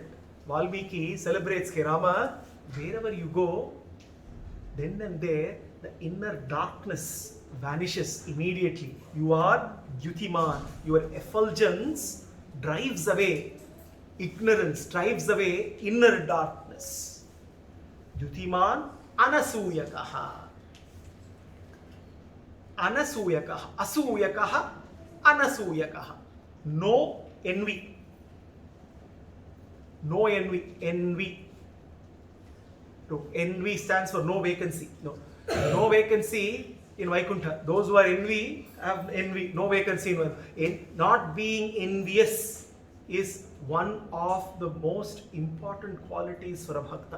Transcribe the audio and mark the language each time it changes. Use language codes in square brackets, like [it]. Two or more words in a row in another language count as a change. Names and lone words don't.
[en] Valmiki celebrates Rama, wherever you go, then and there, the inner darkness vanishes immediately. You are Buddhimaan. Your effulgence drives away ignorance, drives away inner darkness. [sa] Buddhimaan anasuyakaha. Anasuyakaha. Asuyakaha. [en] Anasuyakaha. No envy. No envy. Envy. No, envy stands for no vacancy. No. No vacancy in Vaikuntha. Those who are envy have envy. No vacancy in Vaikuntha. Not being envious is one of the most important qualities for a bhakta.